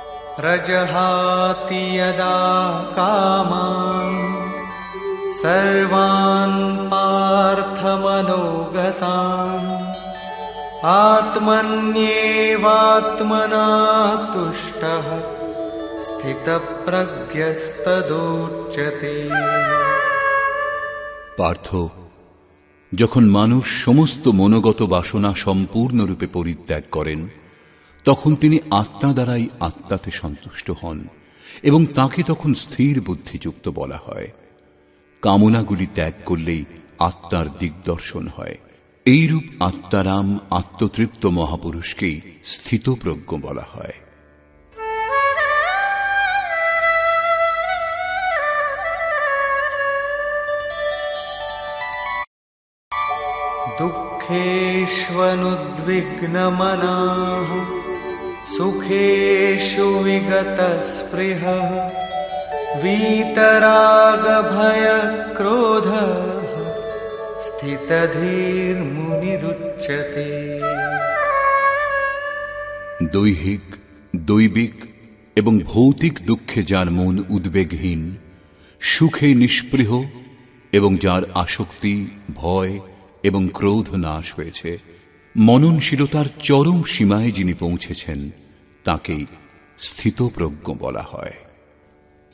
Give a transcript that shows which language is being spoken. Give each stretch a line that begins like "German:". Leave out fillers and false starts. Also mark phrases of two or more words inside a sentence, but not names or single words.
Sanskrit: प्रजहाति यदा कामान् सर्वान् पार्थमनोगतान् आत्मन्येवात्मना तुष्टः स्थितप्रज्ञस्तदोच्यते।
Bangla: পার্থ, যখন মানুষ সমস্ত মনোগত বাসনা সম্পূর্ণরূপে পরিত্যাগ করেন, তখন তিনি আত্মা দ্বারাই আত্মাতে সন্তুষ্ট হন এবং তাকে তখন স্থির বুদ্ধিযুক্ত বলা হয়। কামনাগুলি ত্যাগ করলেই আত্মার দিগদর্শন হয়। এইরূপ আত্মারাম আত্মতৃপ্ত মহাপুরুষকেই স্থিতপ্রজ্ঞ বলা হয়।
Sanskrit: दुःखेष्वनुद्विग्नमनाः सुखेषु विगतस्पृहः वीतरागभयक्रोधः স্থিতধীর্মুনিরুচ্যতে।
Bangla: দৈহিক, দৈবিক এবং ভৌতিক দুঃখে যার মন উদ্বেগহীন, সুখে নিষ্পৃহ এবং যার আসক্তি, ভয় এবং ক্রোধ নাশ হয়েছে, মননশীলতার চরম সীমায় যিনি পৌঁছেছেন, তাকেই স্থিতপ্রজ্ঞ বলা হয়।